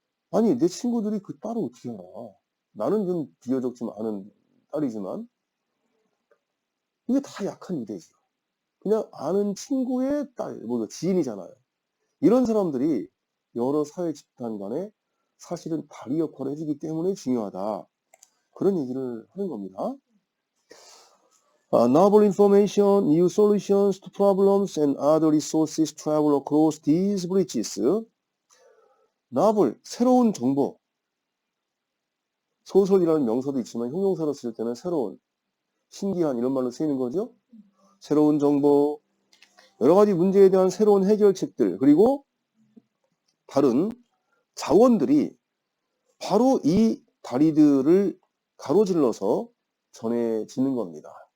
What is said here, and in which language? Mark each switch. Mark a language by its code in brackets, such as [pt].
[ko] 아니, 내 친구들이 그 딸을 어떻게 알아? 나는 좀 비교적 좀 아는 딸이지만 이게 다 약한 유대지. 그냥 아는 친구의 딸, 뭐 지인이잖아요. 이런 사람들이 여러 사회 집단 간에 사실은 다리 역할을 해주기 때문에 중요하다. 그런 얘기를 하는 겁니다. [en] Novel information, new solutions to problems and other resources travel across these bridges. [ko] novel, 새로운 정보. 소설이라는 명사도 있지만 형용사로 쓸 때는 새로운, 신기한 이런 말로 쓰이는 거죠. 새로운 정보, 여러 가지 문제에 대한 새로운 해결책들, 그리고 다른 자원들이 바로 이 다리들을 가로질러서 전해지는 겁니다.